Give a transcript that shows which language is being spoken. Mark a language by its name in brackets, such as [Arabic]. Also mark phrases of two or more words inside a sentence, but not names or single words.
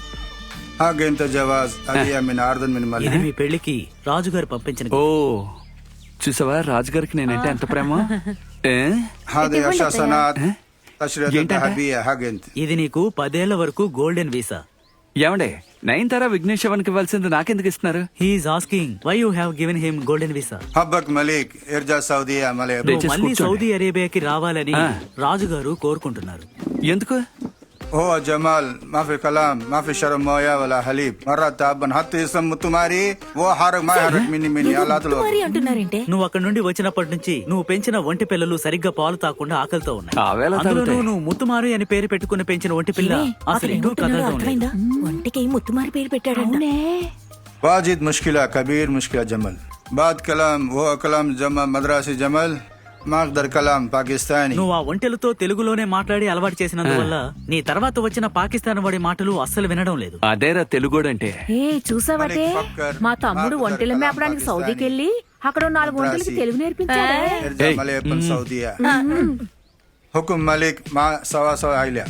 [Telugu] ఇది మీ పెళ్లికి రాజుగారు పంపించిన. ఓ చూసావా రాజుగారికి నేనంటే ఎంత ప్రేమ. ఇది నీకు 10 ఏళ్ల వరకు గోల్డెన్ వీసా. ఏమండే, నయనతార విఘ్నేష్ శివన్కి ఇవ్వాల్సింది నాకెందుకు ఇస్తున్నారు? [English] He's asking why you have given him golden visa. [Telugu] నువ్వు మళ్ళీ సౌదీ అరేబియాకి రావాలని రాజుగారు కోరుకుంటున్నారు. ఎందుకు? [Arabic] هو جمال ما في كلام ما في شرم مويه ولا حليب مره تعبان حتى اسم متماري वो حرك ما يحرك مني الله [Telugu] ముత్తుమారి అంటున్నారేంటే? నువ్వు అక్కడి నుండి వచ్చినప్పటి నుంచి నువ్వు పెంచిన ఒంటి పిల్లలు సరిగ్గా పాలు తాకుండా ఆకలితో ఉన్నాయి. అందులోనూ నువ్వు ముత్తుమారి అని పేరు పెట్టుకుని పెంచిన ఒంటి పిల్ల అసలు ఎటూ కదలడం లేదు. ఒంటికి ముత్తుమారి పేరు పెట్టాడు. [Arabic] واجد مشكله كبير مشكله جمل بعد كلام هو كلام جمل مدرسي جمل ما اقدر كلام పాకిస్తానీ. [Telugu] నువ్వు ఆ ఒంటెలతో తెలుగులోనే మాట్లాడి అలవాటు చేసినందువల్ల నీ తర్వాత వచ్చిన పాకిస్తాన్ వాడి మాటలు అస్సలు వినడం లేదు. అదేరా తెలుగోడంటే. ఏ చూసావటే, మా తమ్ముడు ఒంటెలు మేపడానికి సౌదీకి వెళ్ళి అక్కడ 4 ఒంటెలకి తెలుగు నేర్పించాడు.